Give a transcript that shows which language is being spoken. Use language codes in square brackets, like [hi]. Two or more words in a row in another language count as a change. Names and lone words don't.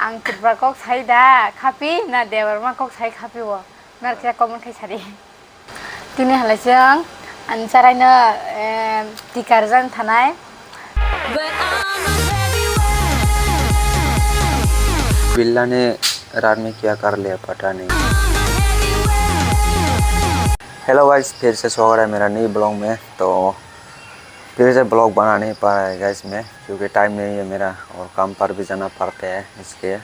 [trp] Ang kutbar kok sai da kapi na dewar ma kok sai kapi wo mer kya komen kai sari tini halasang an sarayno tikarjan thanai [hi] बिल्ला ने रात में क्या कर लिया पता नहीं। [en] hello guys, [hi] फिर से स्वागत है मेरा नई ब्लॉग में। तो फिर से ब्लॉग बना नहीं पा रहा है गाइस मैं, क्योंकि टाइम नहीं है मेरा और काम पर भी जाना पड़ता है इसलिए।